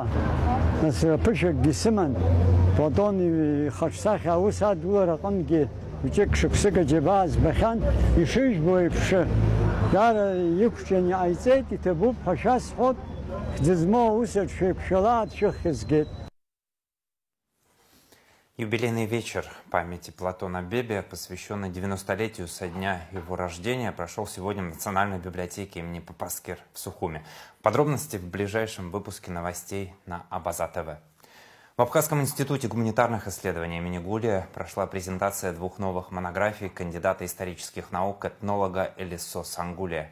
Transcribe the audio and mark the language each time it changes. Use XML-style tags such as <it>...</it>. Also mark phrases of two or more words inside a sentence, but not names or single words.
<ab>Нас ԥышәакгьы сыман. Платон ихаҿсахьа аус адгылара аҟынгьы ҩыџьак шықәсык аџьабаа збахьан, ишыжәбо еиԥш даара иқәҿиан иҟаиҵеит, иҭабуп ҳәа шәасҳәот, хьӡы змоу аусаҿ шәеиқәшәала адшәыхьа згеит.</ab> <ru>Юбилейный вечер памяти Платона Бебиа, посвященный 90-летию со дня его рождения, прошел сегодня в Национальной библиотеке имени Попаскир в Сухуме. Подробности в ближайшем выпуске новостей на Абаза ТВ. В Абхазском институте гуманитарных исследований имени Гулия прошла презентация двух новых монографий кандидата исторических наук, этнолога Элисо Сангулия.</ru>